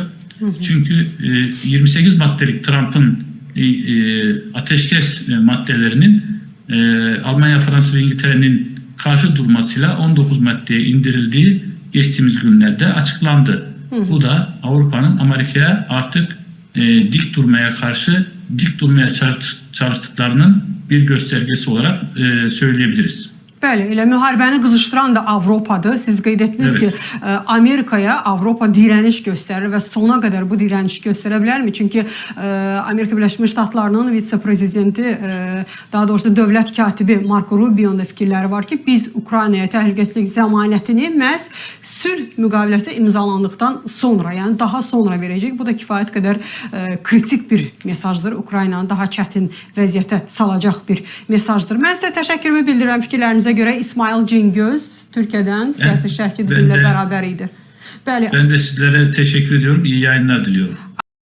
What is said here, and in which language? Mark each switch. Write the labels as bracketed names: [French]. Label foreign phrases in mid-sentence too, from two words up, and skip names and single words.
[Turkish] Çünkü 28 maddelik Trump'ın ateşkes maddelerinin Almanya, Fransa ve İngiltere'nin karşı durmasıyla 19 maddeye indirildiği geçtiğimiz günlerde açıklandı. Bu da Avrupa'nın Amerika'ya artık dik durmaya karşı dik durmaya çalıştıklarının bir göstergesi olarak söyleyebiliriz. [Azerbaijani] Bəli, elə müharibəni qızışdıran da Avropadır. Siz qeyd etdiniz ki, Amerikaya Avropa direniş göstərir və sona qədər bu direniş göstərə bilərmi? Çünki Amerika Birləşmiş Ştatlarının vitse-prezidenti, daha doğrusu dövlət katibi Marco Rubio'nun da fikirləri var ki, biz Ukraynaya təhlükəsizlik zəmanətini məhz sülh müqaviləsi imzalandıqdan sonra, yəni daha sonra verəcək. Bu da kifayət qədər kritik bir mesajdır. Ukraynanı daha çətin vəziyyətə salacaq bir mesajdır. Mən sizə təşəkkürümü bildirirəm fikirlərinizi göre. İsmail Cingöz Türkiye'den siyasi şərhçi [Turkish] bizimle beraber [Azerbaijani] idi. [Turkish] Ben de sizlere teşekkür ediyorum. İyi yayınlar diliyorum.